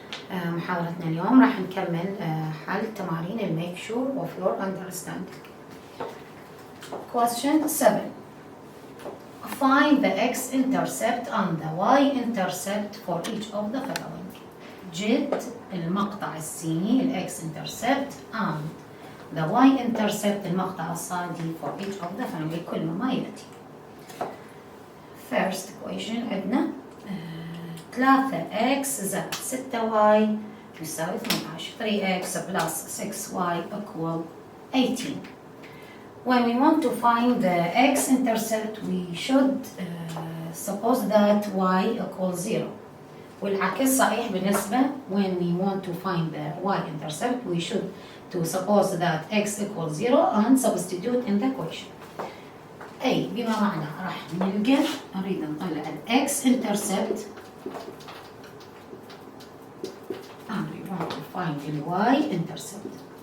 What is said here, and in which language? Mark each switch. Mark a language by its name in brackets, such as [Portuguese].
[Arabic] محاضرتنا اليوم راح نكمل حل تمارين الميك شور [English] of your understanding. Question 7. Find the x-intercept and the y-intercept for each of the following. [Arabic] جد المقطع السيني ال [English] x-intercept and the y-intercept [Arabic] المقطع الصادي [English] for each of the following [Arabic] لكل ما يأتي. [English] First equation [Arabic] عندنا 3x زائد 6y يساوي 18. [English] 3x plus 6y equal 18. When we want to find the x-intercept we should suppose that y equals 0. [Arabic] والعكس صحيح بالنسبة [English] when we want to find the y-intercept we should to suppose that x equals 0 and substitute in the equation. [Arabic] أي بما معنى راح نلقى نريد نطلع ال [English] x-intercept and we want to find the y-intercept.